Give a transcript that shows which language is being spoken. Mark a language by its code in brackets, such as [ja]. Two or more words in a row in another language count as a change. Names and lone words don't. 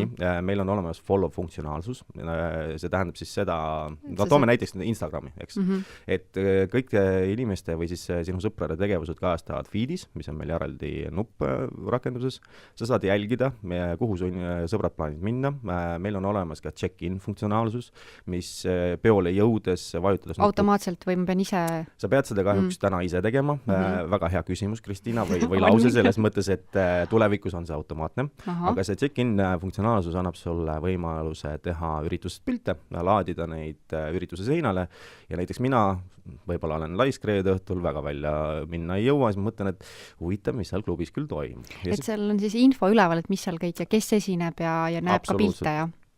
[et] Meil on olemas follow funktsionaalsus. See tähendab siis seda, toome näiteks Instagrami, eks. Et kõik inimeste või siis sinu sõprade tegevused kajastavad feedis, mis on meil järeldi nupp rakenduses. Sa saad jälgida, kuhu su sõbrad plaanid minna. Meil on olemas ka check-in funktsionaalsus, mis peole jõudes vajutades automaatselt või ma pean ise... Sa pead seda kahjuks täna ise tegema. Väga hea küsimus, Kristiina, või lause selles mõttes, et tulevikus on see automaatne. Aga see check-in funktsionaalsus annab sulle võimaluse teha üritusest pilte, laadida neid ürituse seinale ja näiteks mina võib-olla olen laiskreede õhtul, väga välja minna ei jõua, siis ma mõtlen, et huvitav, mis seal klubis küll toimub. Et seal on siis info üleval, et mis seal kõik ja kes esineb ja näeb ka pilte ja...